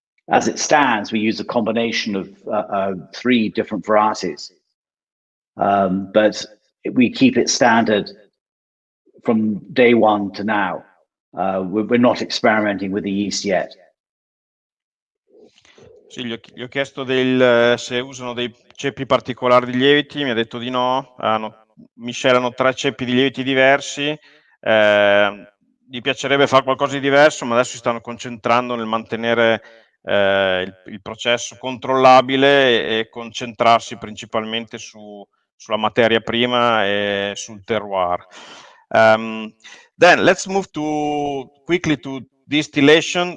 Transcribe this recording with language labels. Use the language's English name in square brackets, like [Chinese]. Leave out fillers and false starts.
[English] As it stands, we use a combination of 3 different varieties, but we keep it standard from day one to now. We're not experimenting with the yeast yet. [Italian] Sì, gli ho chiesto se usano dei ceppi particolari di lieviti, mi ha detto di no, miscelano 3 ceppi di lieviti diversi, gli piacerebbe fare qualcosa di diverso, ma adesso si stanno concentrando nel mantenere il processo controllabile e concentrarsi principalmente sulla materia prima e sul terroir. [English] Then let's move quickly to distillation.